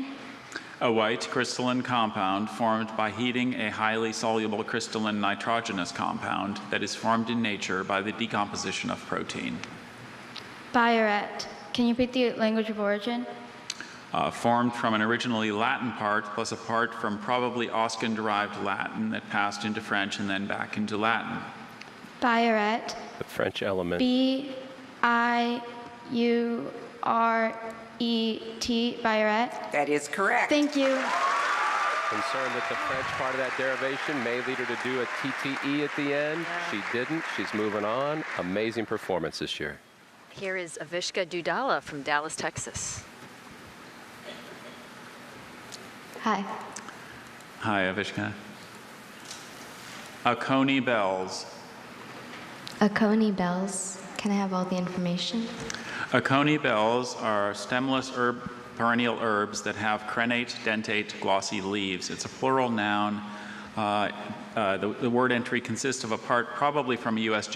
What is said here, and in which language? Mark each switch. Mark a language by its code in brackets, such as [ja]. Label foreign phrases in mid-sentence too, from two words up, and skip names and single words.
[en] A white crystalline compound formed by heating a highly soluble crystalline nitrogenous compound that is formed in nature by the decomposition of protein. Biuret. Can you repeat the language of origin? Formed from an originally Latin part plus a part from probably Oscan-derived Latin that passed into French and then back into Latin. Biuret. The French element. B-I-U-R-E-T. Biuret. That is correct. Thank you. Concerned that the French part of that derivation may lead her to do a TTE at the end. She didn't. She's moving on. Amazing performance this year. Here is Avishka Dudala from Dallas, Texas. Hi. Hi, Avishka. Oconee bells. Oconee bells. Can I have all the information? Oconee bells are stemless perennial herbs that have crenate, dentate, glossy leaves. It's a plural noun. The word entry consists of a part probably from a U.S.